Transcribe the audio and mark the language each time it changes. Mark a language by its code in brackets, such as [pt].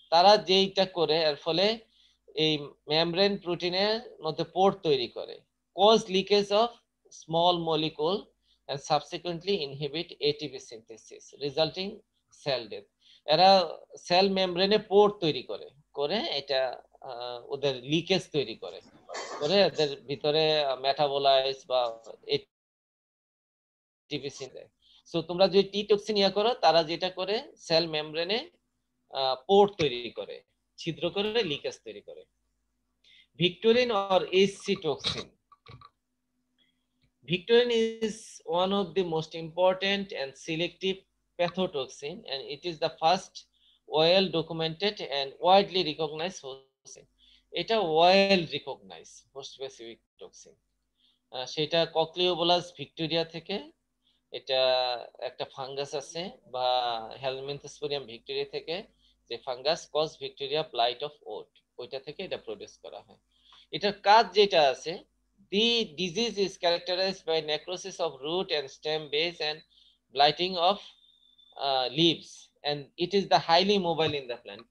[bn] তারা যেইটা করে এর ফলে এই মেমব্রেন প্রোটিনের মধ্যে পোর তৈরি করে, [en] cause leakage of small molecule and subsequently inhibit ATP synthesis resulting cell death. [bn] এরা সেল মেমব্রেনে পোর তৈরি করে করে এটা ওদের লিকেজ তৈরি করে করে এদের ভিতরে মেটাবোলাইজ বা এটিপি সিনথেস। সো তোমরা যদি টি টক্সিন ইয়া করো, তারা যেটা করে সেল মেমব্রেনে পোর তৈরি করে, ছিদ্র করে লিকেজ তৈরি করে। [en] Victorin or HC toxin. Victorin is one of the most important and selective pathotoxin, and it is the first well documented and widely recognized toxin. এটা well recognized host specific toxin. [bn] সেটা ককলিওবোলাস Victoria থেকে, এটা একটা fungus আছে বা হেলমিনথোস্পোরিয়াম Victoria থেকে, যে fungus cause Victoria blight of ওট, ওইটা থেকে এটা প্রডিউস করা হয়। এটার কাজ যেটা আছে, [en] the disease is characterized by necrosis of root and stem base and blighting of leaves, and it is the highly mobile in the plant.